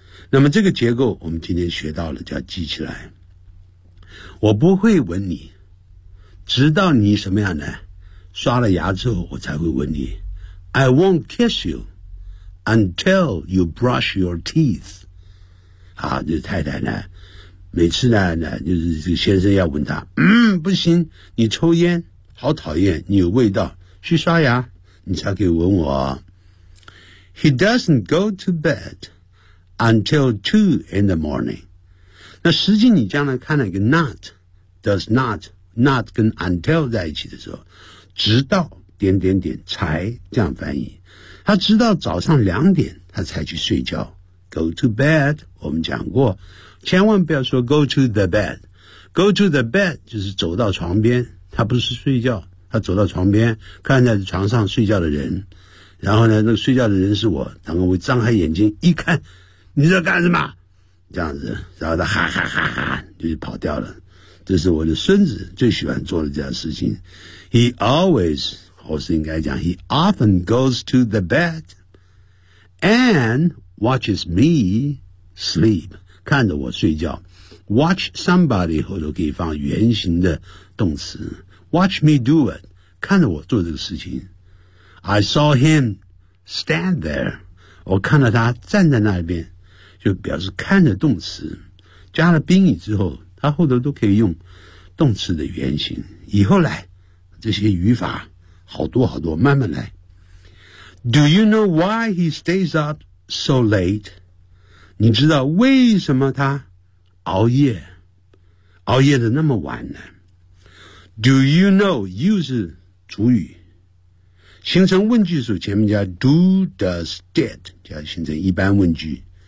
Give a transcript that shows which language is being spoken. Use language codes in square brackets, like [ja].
[zh] 那么这个结构我们今天学到了，就要记起来。我不会吻你，直到你什么样呢？刷了牙之后我才会吻你。 [en] I won't kiss you until you brush your teeth. [zh] 啊，这太太呢，每次呢，就是这个先生要吻她，不行，你抽烟，好讨厌，你有味道，去刷牙，你才可以吻我。 [en] He doesn't go to bed. Until 2 in the morning. [zh] 那实际你将来看了一个 [en] not, does not, not [zh] 跟 until 在一起的时候，直到点点点才这样翻译。他直到早上两点他才去睡觉。 [en] Go to bed, [zh] 我们讲过，千万不要说 [en] go to the bed。 Go to the bed [zh] 就是走到床边，他不是睡觉，他走到床边看在床上睡觉的人。然后呢，那个睡觉的人是我，然后我张开眼睛一看，你在干什么？这样子，然后他哈哈哈哈就跑掉了。这是我的孙子最喜欢做的这样的事情。 [en] He always, [zh] 我是应该讲 [en] ,He often goes to the bed and watches me sleep, [zh] 看着我睡觉。 [en] Watch somebody, [zh] 后头可以放原形的动词。 [en] Watch me do it, [zh] 看着我做这个事情。 [en] I saw him stand there, [zh] 我看到他站在那边，就表示看着动词。加了宾语之后，他后头都可以用动词的原形。以后来，这些语法好多好多，慢慢来。 [en] Do you know why he stays up so late? [zh] 你知道为什么他熬夜的那么晚呢？ [en] Do you know, [zh] you 是主语，形成问句的时候，前面加 do, does, did, 就要形成一般问句。